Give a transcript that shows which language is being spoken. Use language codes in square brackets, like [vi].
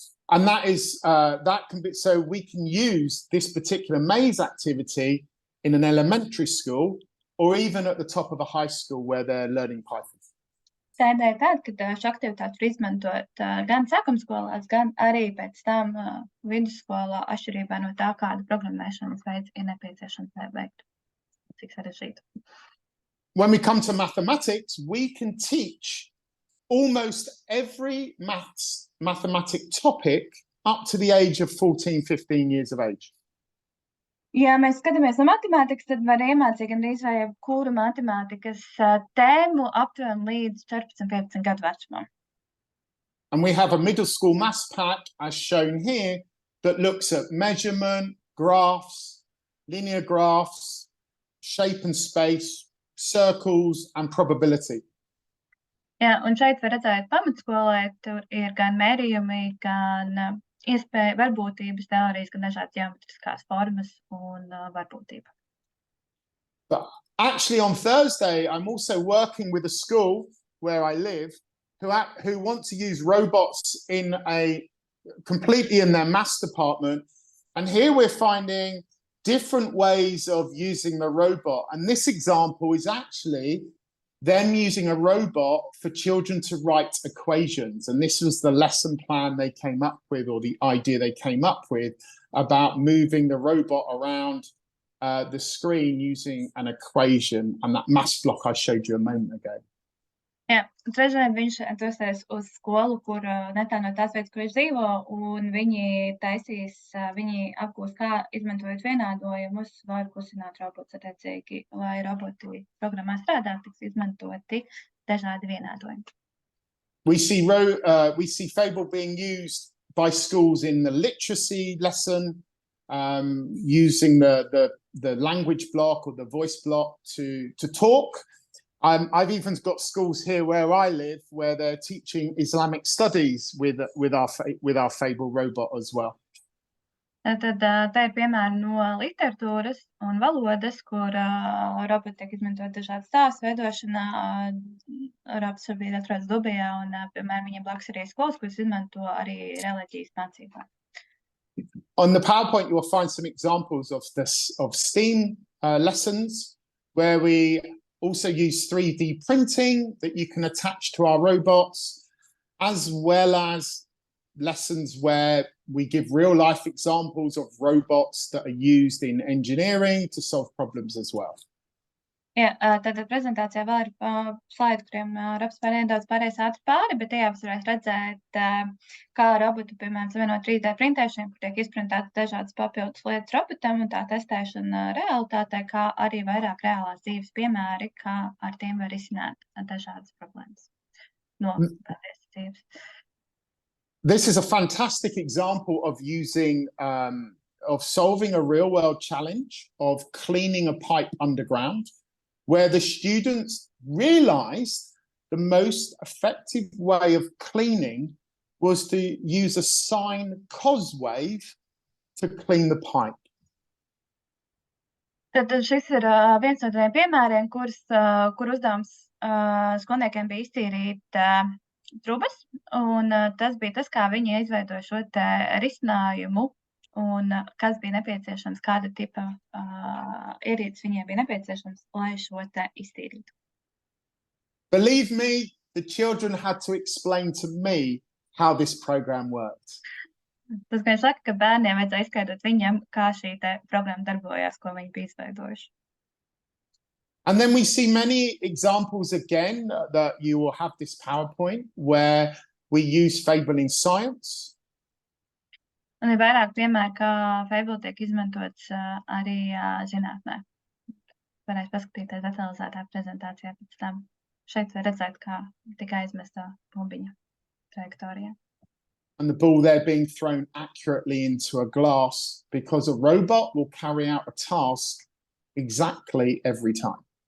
[en] And that is that can be, so we can use this particular maze activity in an elementary school or even at the top of a high school where they're learning Python. [lv] Tā ideja tāda, ka šo aktivitāti var izmantot gan sākumskolās, gan arī pēc tam vidusskolā, atšķirībā no tā, kāda programmēšanas veids ir nepieciešams, lai veiktu. Cik sarežģītu. [en] When we come to mathematics, we can teach almost every mathematic topic up to the age of 14, 15 years of age. [lv] Ja mēs skatāmies no matemātikas, tad var iemācīt gandrīz vai jebkuru matemātikas tēmu aptuveni līdz 14-15 gadu vecumam. [en] And we have a middle school maths pack, as shown here, that looks at measurement, graphs, linear graphs, shape and space, circles, and probability. [lv] Jā, un šeit var redzēt pamatskolē, tur ir gan mērījumi, gan iespēja varbūtības teorijas, gan dažādas ģeometriskās formas un varbūtība. [en] But actually on Thursday, I'm also working with a school where I live who want to use robots completely in their maths department. And here we're finding different ways of using the robot. And this example is actually them using a robot for children to write equations. And this was the lesson plan they came up with, or the idea they came up with, about moving the robot around the screen using an equation and that maths block I showed you a moment ago. [lv] Jā, trešdien viņš dosies uz skolu, kur netālu no tās vietas, kur viņš dzīvo, un viņi apgūs, kā izmantojot vienādojumus, var kusināt robots attiecīgi, lai roboti programmā strādā, tiks izmantoti dažādi vienādojumi. [en] We see Fable being used by schools in the literacy lesson, using the language block or the voice block to talk. I've even got schools here where I live where they're teaching Islamic studies with our Fable robot as well. [lv] Tad tā ir piemēri no literatūras un valodas, kur roboti tiek izmantot dažādas stāstu veidošanā. Robots šobrīd atrodas Dubajā un, piemēram, viņiem blakus arī skolas, kuras izmanto arī reliģijas mācībā. [en] On the PowerPoint, you will find some examples of STEAM lessons where we also use 3D printing that you can attach to our robots, as well as lessons where we give real-life examples of robots that are used in engineering to solve problems as well. [lv] Jā, tātad prezentācijā vēl ir slaidi, kuriem Robs nedaudz pārējais ātri pāri, bet tajā jūs varēs redzēt, kā robotu, piemēram, savienot 3D printēšanu, kur tiek izprintētas dažādas papildus lietas robotam un tā testēšana realitātē, kā arī vairāk reālās dzīves piemēri, kā ar tiem var risināt dažādas problēmas no patiesas dzīves. [en] This is a fantastic example of using, of solving a real-world challenge of cleaning a pipe underground, where the students realized the most effective way of cleaning was to use a sine cos wave to clean the pipe. [lv] Tad šis ir viens no tādiem piemēriem, kur uzdevums skolniekiem bija iztīrīt trubas, un tas bija tas, kā viņi izveidoja šo te risinājumu, un kas bija nepieciešams, kāda tipa ierīces viņiem bija nepieciešams, lai šo te iztīrītu. [en] Believe me, the children had to explain to me how this program worked. [lv] Tas, ka viņš saka, ka bērniem vajadzēja izskaidrot viņam, kā šī te programma darbojās, ko viņi bija izveidojuši. [en] And then we see many examples again that you will have this PowerPoint where we use Fable in science. [lv] Un ir vairāk piemēri, kā Fable tiek izmantots arī zinātnē. Varēs paskatīties detalizētā prezentācijā pēc tam. Šeit var redzēt, kā tika aizmesta bumbiņa trajektorijā. [en] And the ball there being thrown accurately into a glass because a robot will carry out a task exactly every time.